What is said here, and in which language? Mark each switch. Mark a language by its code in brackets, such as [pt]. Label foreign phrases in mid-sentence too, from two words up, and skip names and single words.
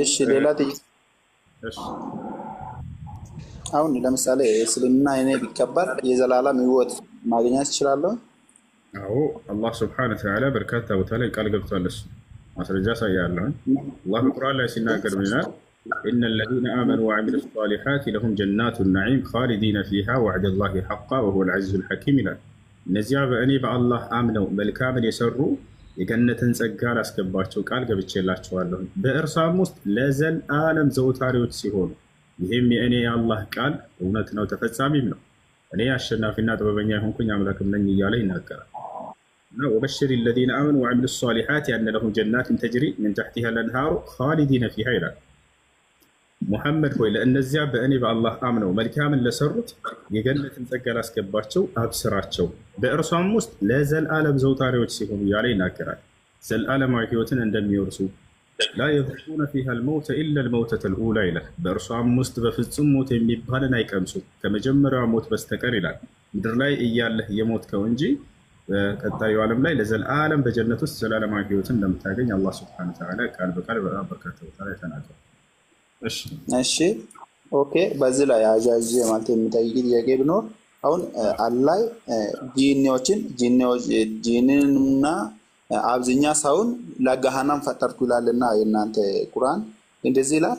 [am] እሺ ሌላ አሁን ለምሳሌ እስልምና እኔ ቢከበር የዘላለም ሕይወት ማግኘት እችላለሁ? አዎ አላህ [ar] سبحانه وتعالى [am] በርካታ ቦታ ላይ ቃል ገብቷል። እሱ ማስረጃ ሳያለሁ አላህ በቁርአን ላይ ሲናገር ምን ይላል? [ar] إن الذين آمنوا وعملوا الصالحات لهم جنات النعيم خالدين فيها وعد الله حقا وهو العزيز الحكيم [am] ይላል። እነዚያ በእኔ በአላህ አምነው መልካምን የሰሩ የገነትን ጸጋ ላስገባቸው ቃል ገብቼላቸዋለሁ በእርሷም ውስጥ ለዘላለም ዘውታሪዎች ሲሆኑ ይህም የእኔ የአላህ ቃል እውነት ነው ተፈጻሚም ነው። እኔ አሸናፊና ጥበበኛ የሆንኩኝ አምላክም ነኝ እያለ ይናገራል። [ar] وبشر الذين آمنوا وعملوا الصالحات أن لهم جنات تجري من تحتها الأنهار خالدين فيها [am] ይላል። ሙሐመድ ሆይ ለእነዚያ በእኔ በአላህ አምነው መልካምን ለሰሩት የገነትን ጸጋ ላስገባቸው አብስራቸው በእርሷም ውስጥ ለዘላለም ዘውታሪዎች ሲሆኑ እያለ ይናገራል። ዘላለማዊ ሕይወትን እንደሚወርሱ [ar] لا يذوقون فيها الموت إلا الموتة الأولى [am] ይላል። በእርሷም ውስጥ በፍጹም ሞት የሚባልን አይቀምሱም ከመጀመሪያው ሞት በስተቀር ይላል። ምድር ላይ እያለህ የሞትከው እንጂ በቀጣዩ ዓለም ላይ ለዘላለም በጀነት ውስጥ ዘላለማዊ ሕይወትን እንደምታገኝ አላህ [ar] سبحانه وتعالى [am] ቃል በቃል በርካታ ቦታ ላይ ተናግሯል። እሺ ኦኬ። በዚህ ላይ አጃጅ ማለት የሚጠይቅ ጥያቄ ቢኖር አሁን አላይ ጂንንና አብዝኛ ሰውን ለገሃነም ፈጠርኩ ይላልና የእናንተ ቁርአን እንደዚህ ይላል?